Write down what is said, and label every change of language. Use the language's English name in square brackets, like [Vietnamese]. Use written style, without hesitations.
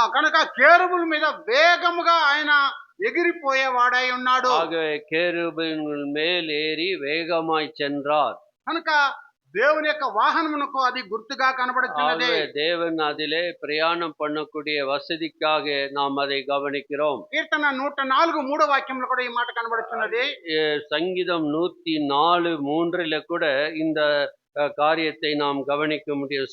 [Telugu] కనుక కేరుబుల మీద వేగముగా ఆయన ఎగిరిపోయేవాడై ఉన్నాడు. [Tamil] ஆகவே கேருபீன் மேல் ஏறி வேகமாய் சென்றார். [Telugu] కనుక దేవుని యొక్క వాహనమునకు అది గుర్తుగా కనబడుతున్నది. [Tamil] தேவன் அதிலே பிரயாணம் பண்ணக்கூடிய வசதிக்காக நாம் அதை கவனிக்கிறோம். [Telugu] కీర్తన 104:3 వాక్యంలో కూడా ఈ మాట కనబడుతున్నది. [Tamil] சங்கீதம் 104:3 கூட இந்த காரியத்தை நாம் கவனிக்க முடியும்.